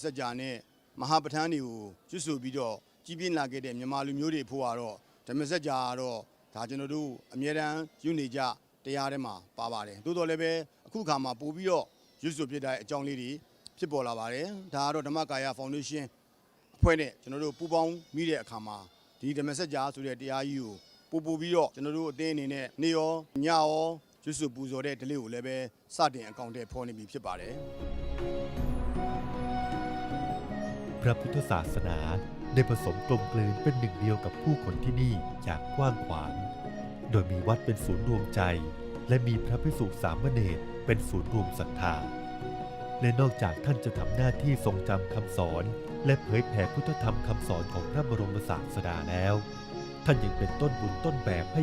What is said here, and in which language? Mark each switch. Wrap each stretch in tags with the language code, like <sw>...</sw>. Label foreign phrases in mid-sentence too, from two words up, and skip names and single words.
<my>ကြာနဲ့မဟာပဋ္ဌာန်းတွေကိုရွတ်ဆိုပြီးတော့ကြီးပြင်းလာခဲ့တဲ့မြန်မာလူမျိုးတွေဖို့ကတော့ဓမ္မစကြာကတော့ဒါကျွန်တော်တို့အမြဲတမ်းယူနေကြတရားထဲမှာပါပါတယ်သို့တော်လည်းပဲအခုခါမှာပို့ပြီးတော့ရွတ်ဆိုဖြစ်တဲ့အကြောင်းလေးတွေဖြစ်ပေါ်လာပါတယ်ဒါကတော့ဓမ္မကာယဖောင်ဒေးရှင်းအဖွဲ့နဲ့ကျွန်တော်တို့ပူးပေါင်းမိတဲ့အခါမှာဒီဓမ္မစကြာဆိုတဲ့တရားကြီးကိုပို့ပြီးတော့ကျွန်တော်တို့အသင်းအနေနဲ့နေ့ရောညရောရွတ်ဆိုပူဇော်တဲ့ဓလေ့ကိုလည်းပဲစတင်အကောင့်ထဲဖော်နေပြီဖြစ်ပါတယ်</my> <th>พระพุทธศาสนาได้ผสมกลมกลืนเป็นหนึ่งเดียวกับผู้คนที่นี่อย่างกว้างขวางโดยมีวัดเป็นศูนย์รวมใจและมีพระภิกษุสามเณรเป็นศูนย์รวมศรัทธา และนอกจากท่านจะทำหน้าที่ทรงจำคำสอนและเผยแผ่พุทธธรรมคำสอนของพระบรมศาสดาแล้วท่านยังเป็นต้นบุญต้นแบบให้</th>